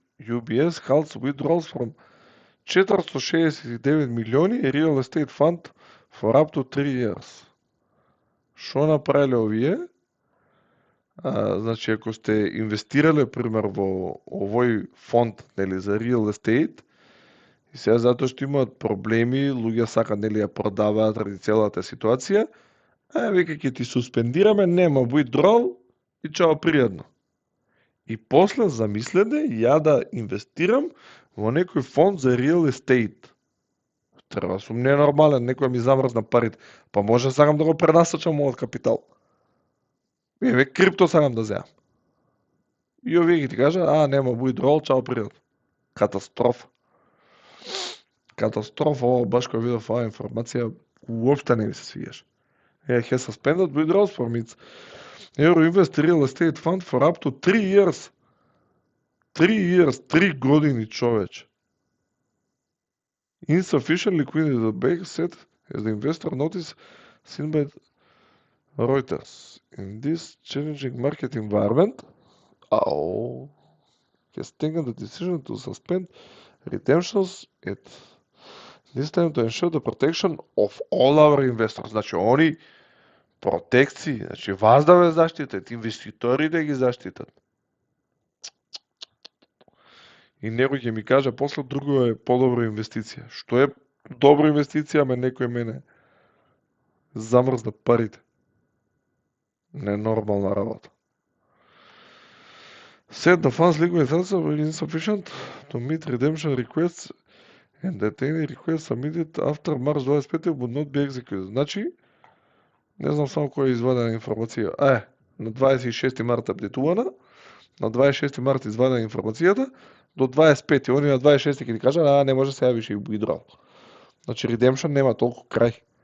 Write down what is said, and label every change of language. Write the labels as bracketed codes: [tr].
[en] UBS halts withdrawals from 469 [mk] милиони [en] real estate fund for up to 3 years. [mk] Што направиле овие? Значи, ако сте инвестирале, пример, во овој фонд, нели, за real estate, и сега затоа што имаат проблеми, луѓе сакаат, нели, ја продаваат ради целата ситуација, века ќе ти суспендираме, нема withdrawal и чао пријатно. И после замислете ја да инвестирам во некој фонд за real estate. Треба сум ненормален, некој ми замрзна парите, па може сакам да го пренасочам мојот капитал. Еве крипто сакам да земам. И овие ги ти кажа, нема withdrawal, чао пријатно. Катастрофа. Катастрофа, ова баш кој видов оваа информација, уопште не ми се свиѓаше. [en] He suspended withdrawals from its Euroinvest Real Estate Fund for up to 3 years. 3 years, [mk] 3 години, човече. [en] Insufficient liquidity, the bank said, as the investor notice seen by Reuters. In this challenging market environment, has taken the decision to suspend redemptions at this time to ensure the protection of all our investors. [mk] Значи, они протекции, значи вас да ве заштитат, инвеститори да ги заштитат. И некој ќе ми каже, после друго е подобра инвестиција. Што е добра инвестиција, ама некој мене замрзна парите. Ненормална работа. [en] Said the funds liquid assets were insufficient to meet redemption requests and that any request submitted after March 25 would not be executed. [mk] Значи, не знам само која е извадена информација. На 26 март апдейтувана, на 26 март извадена информацијата, до 25, они на 26 ќе ти кажа, не може сега више и withdrawal. Значи, redemption нема толку крај.